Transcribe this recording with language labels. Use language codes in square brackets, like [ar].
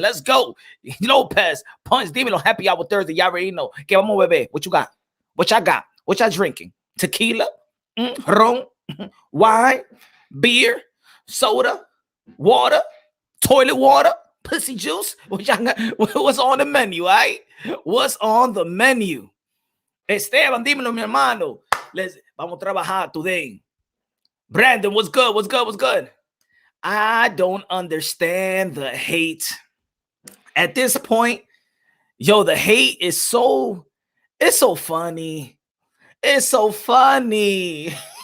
[en] Let's go. Lopez, Punch, dímelo, happy hour Thursday. Y'all already know. [es] Que vamos, bebé. [en] What you got? What y'all got? What y'all drinking? Tequila? Ron? Wine, beer, soda, water, toilet water, pussy juice. What's on the menu, all right? What's on the menu? [es] Esteban, dímelo, mi hermano. Vamos a trabajar [en] today. Brandon, what's good? What's good? I don't understand the hate. At this point, yo, the hate is so funny. It's so funny.